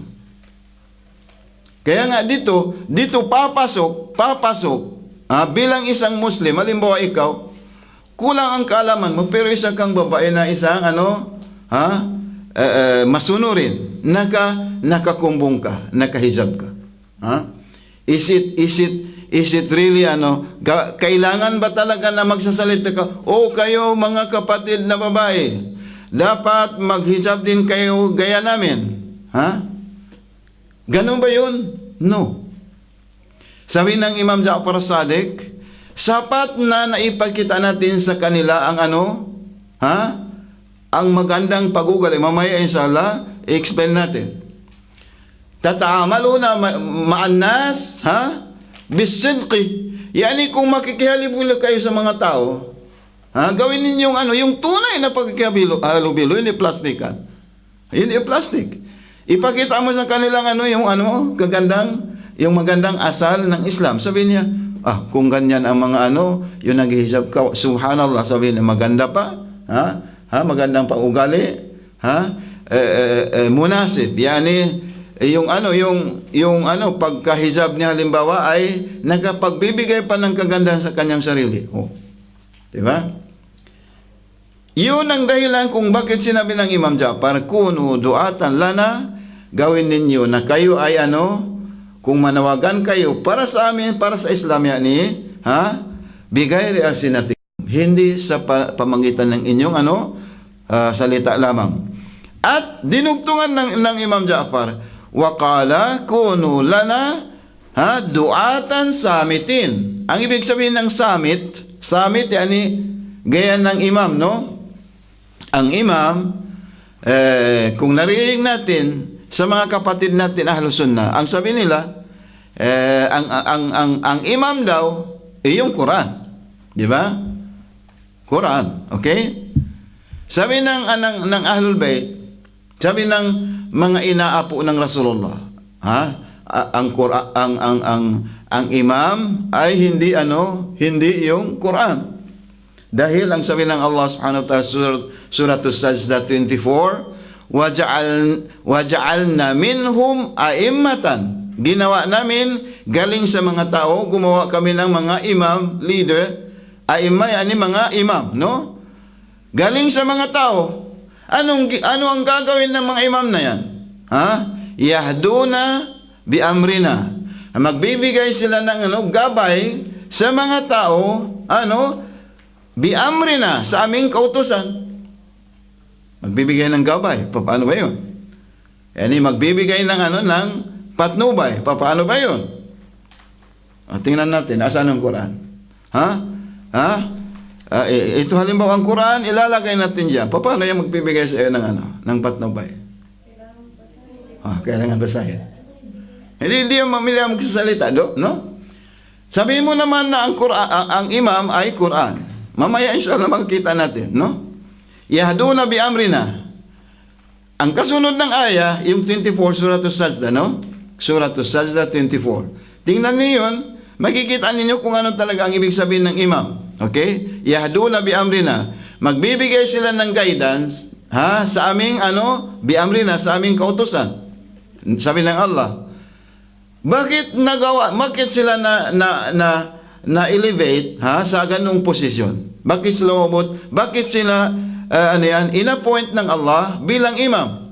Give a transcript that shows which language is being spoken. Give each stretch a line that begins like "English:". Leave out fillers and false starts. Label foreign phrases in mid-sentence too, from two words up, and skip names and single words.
Filipino: Kaya nga dito papasok bilang isang Muslim. Halimbawa ikaw, kulang ang kaalaman mo, pero isa kang babae na isang masunurin, nakakumbong ka, nakahijab ka.
English: Is it really
Filipino: kailangan ba talaga na magsasalita ka? O kayo mga kapatid na babae, dapat maghijab din kayo gaya namin. Ganun ba yun? No. Sabi ng Imam Ja'far Sadiq, sapat na naipakita natin sa kanila ang ang magandang pag-ugali. Mamaya inshallah, i-explain natin.
Arabic: تتعاملون مع الناس بصدق.
Filipino: Yani kung makikihalubilo kayo sa mga tao, gawin ninyong yung tunay na pagkikihalubilo, hindi plastikan. Hindi plastic. Ipakita mo sa kanilang yung magandang asal ng Islam. Sabi niya, kung ganyan ang mga yung naghihijab ka, subhanallah, sabi niya, maganda pa, magandang paugali, munasib. Yani, yung pagkahijab niya halimbawa ay nakapagbibigay pa ng kagandahan sa kanyang sarili. Diba? Yun ang dahilan kung bakit sinabi ng Imam Ja'far,
Arabic: كونوا دعاة لنا,
Filipino: gawin ninyo na kayo ay kung manawagan kayo para sa amin, para sa Islam yani,
Arabic: بغير ألسنتكم,
Filipino: hindi sa pamagitan ng inyong salita lamang. At dinugtungan ng Imam Ja'far,
Arabic: وقال كونوا لنا دعاة صامتين.
Filipino: Ang ibig sabihin ng samit yani gaya ng imam, no? Ang imam, kung narinig natin sa mga kapatid natin Ahlus Sunnah, ang sabi nila, ang imam daw yung Quran, di ba? Quran, okay? Sabi ng Ahlul Bayt, sabi ng mga inaapo ng Rasulullah, ang imam ay hindi yung Quran. Dahil ang sabi ng Allah
Arabic: سبحانه وتعالى
Filipino: surat As-Sajdah 24,
Arabic: وجعلنا منهم أئمة.
Filipino: Ginawa namin galing sa mga tao, gumawa kami ng mga imam, leader, a'imma yani mga imam, no? Galing sa mga tao. Ano ang gagawin ng mga imam na yan?
Arabic: يهدون بأمرنا.
Filipino: Magbibigay sila ng gabay sa mga tao,
Arabic: بأمرنا,
Filipino: sa aming kautusan. Magbibigay ng gabay. Paano ba yun? Yani magbibigay ng patnubay. Paano ba yun? Tingnan natin, asan ang Quran? Ito halimbawa ang Quran, ilalagay natin dyan. Paano yung magbibigay sa iyo ng patnubay? Kailangan basahin. Hindi yung mamilya magsasalita, no? Sabihin mo naman na ang imam ay Quran. Mamaya inshallah makikita natin, no?
Arabic: يهدون بأمرنا.
Filipino: Ang kasunod ng aya, yung 24, Surat As-Sajdah, no? Surat As-Sajdah 24. Tingnan niyo yun, makikita ninyo kung ano talaga ang ibig sabihin ng imam. Okay?
Arabic: يهدون بأمرنا.
Filipino: Magbibigay sila ng guidance, sa aming
Arabic: بأمرنا,
Filipino: sa aming kautusan. Sabi ng Allah. Bakit sila na elevate sa ganung posisyon? Bakit sila umabot? Bakit sila inappoint ng Allah bilang imam?